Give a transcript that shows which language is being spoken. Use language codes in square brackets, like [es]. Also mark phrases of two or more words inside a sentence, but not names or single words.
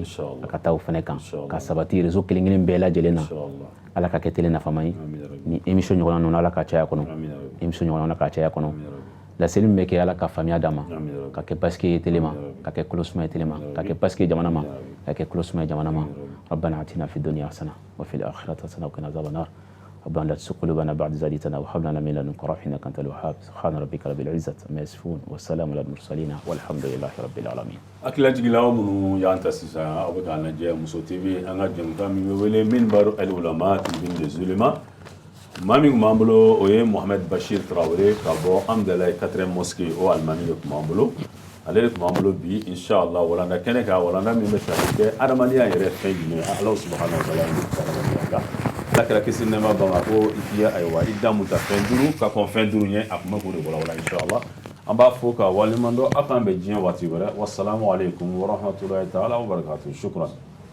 [bm] a ka taa o fɛnɛ kan ka sabati réseau kelen kelen bɛɛ lajɛlen na ala ka kɛ tele nafama ye ni émission ɲɔgɔnna ninnu ala ka caya kɔnɔ émission ɲɔgɔnna ala ka caya kɔnɔ laseli min bɛ kɛ ala ka faamuya d'a ma ka kɛ basike ye tele ma ka kɛ kulosuma ye tele ma ka kɛ basike ye jamana ma ka kɛ kulosuma ye jamana ma [ar] ربنا آتنا في الدنيا حسنة وفي الآخرة حسنة وقنا عذاب النار ربنا لا تزغ قلوبنا بعد إذ هديتنا وهب لنا من لدنك رحمة إنك أنت الوهاب سبحان ربك رب العزة عما يصفون والسلام على المرسلين والحمد لله رب العالمين [bm] akila jigilaw minnu y'an ta sisan aw bɛ k'an lajɛ muso tv an ka jɛmukan min bɛ wele [ar] منبر العلماء [fr] tribune des ulémas [bm] maa min tun b'an bolo o ye Mohamed Bachir Traoré ka bɔ Hamdalaye 4e mosquée o alimami de tun b'an bolo ale de tun b'an bolo bi inshallah walanda kɛnɛ kan walanda min bɛ tali kɛ adamadenya yɛrɛ fɛn jumɛn Ala [ar] سبحانه وتعالى [bm] ye adamadenya kan ala kɛra kisi nɛɛma ban ma ko i k'i ayiwa i da mun ta fɛn duuru ka kɔn fɛn duuru ɲɛ a kun bɛ k'o de walawala inshallah an b'a fɔ ka waleɲuman dɔn aw k'an bɛn diɲɛ waati wɛrɛ [ar] والسلام عليكم ورحمة الله تعالى وبركاته شكرا